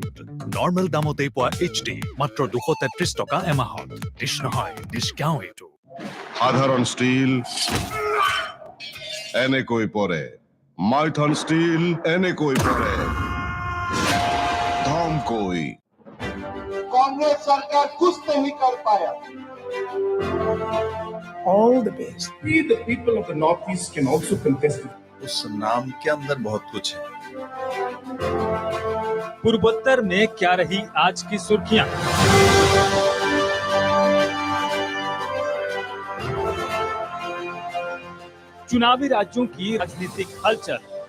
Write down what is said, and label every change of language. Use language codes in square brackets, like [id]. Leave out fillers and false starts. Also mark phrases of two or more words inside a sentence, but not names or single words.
[as] নৰ্মেল দামতেই পোৱা HD মাত্ৰ 233 টকা এমাহত। ডিছ নহয়, ডিছ গাঁও এইটো। সাধাৰণ ষ্টীল এনেকৈ পৰে, মাইথন ষ্টীল এনেকৈ পৰে ধমকৈ। [hi] कांग्रेस सरकार कुछ नहीं कर पाया। [en] All the best. We, the people of the Northeast, can also contest it. [hi] उस नाम के अंदर बहुत कुछ है। पूर्वोत्तर में क्या रही आज की सुर्खियां? चुनावी राज्यों की राजनीतिक हलचल।